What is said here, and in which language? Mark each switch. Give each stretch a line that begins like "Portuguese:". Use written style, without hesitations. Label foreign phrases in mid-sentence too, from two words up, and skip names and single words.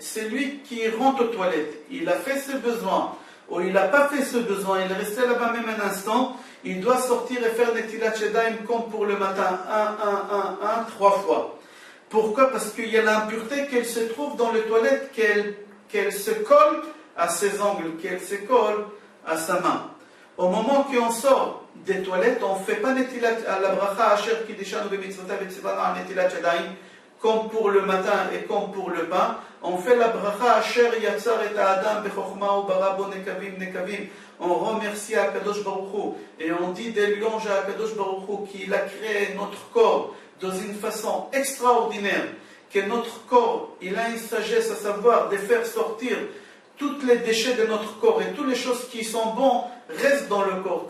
French: C'est lui qui rentre aux toilettes, il a fait ses besoins, ou il n'a pas fait ce besoin, il est resté là-bas même un instant, il doit sortir et faire
Hebrew: נטילת ידיים
French: comme pour le matin, 3 fois. Pourquoi? Parce qu'il y a l'impureté qu'elle se trouve dans les toilettes, qu'elle se colle à ses ongles, qu'elle se colle à sa main. Au moment qu'on sort des toilettes, on ne fait pas Netilat à la
Hebrew: ברכה אשר קדשנו במצוותיו וציוונו על נטילת ידיים
French: comme pour le matin et comme pour le pain. On fait la
Hebrew: ברכה אשר יצר את האדם בחכמה וברא בו נקבים נקבים.
French: On remercie Akadosh Baruch Hu et on dit des louanges à Akadosh Baruch Hu qu'il a créé notre corps dans une façon extraordinaire, que notre corps, il a une sagesse à savoir de faire sortir tous les déchets de notre corps et toutes les choses qui sont bonnes restent dans le corps.